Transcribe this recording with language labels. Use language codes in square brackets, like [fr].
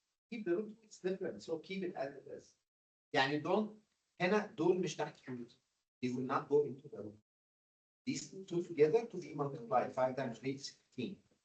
[en] Keep the root, it's different, so keep it as it is. [ar] يعني don't هنا دول مش تحت root. [en] They will not go into the root. These two together to be multiplied 5 times 3 is 15.